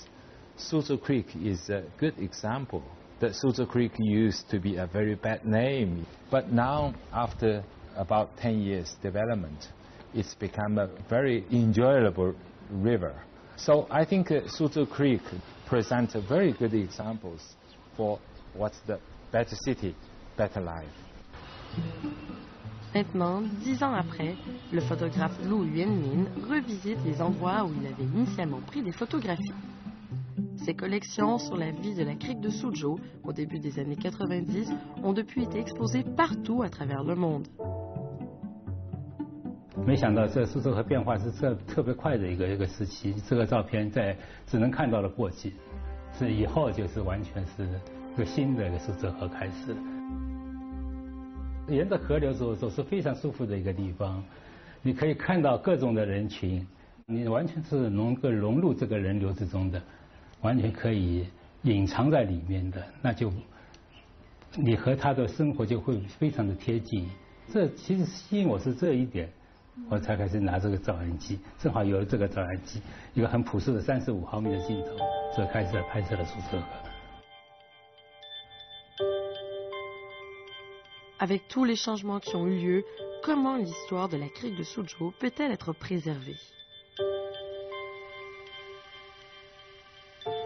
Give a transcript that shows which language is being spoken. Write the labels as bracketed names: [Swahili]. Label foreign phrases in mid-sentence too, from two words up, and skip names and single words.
[English] Suzhou Creek is a good example. The Suzhou Creek used to be a very bad name, but now after about 10 years development, it's become a very enjoyable river. So I think Suzhou Creek presents very good examples for what's the better city, better life. [French] Maintenant, 10 ans après, le photographe Lu Yuanmin revisite les endroits où il avait initialement pris des photographies. Ses collections sur la vie de la crique de Suzhou au début des années 90 ont depuis été exposées partout à travers le monde. [Chinese] 没想到这苏州河变化是特别快的一个时期，这个照片在只能看到了过去，是以后就是完全是一个新的一个苏州河开始。沿着河流走是非常舒服的一个地方，你可以看到各种的人群，你完全是能够融入这个人流之中的，完全可以隐藏在里面的，那就你和他的生活就会非常的贴近。这其实吸引我是这一点。 我才开始拿这个照相机，正好有了这个照相机，一个很朴实的35毫米的镜头，这开始拍摄了苏州河。 [French] Avec tous les changements qui ont eu lieu, comment l'histoire de la crique de Suzhou peut-elle être préservée?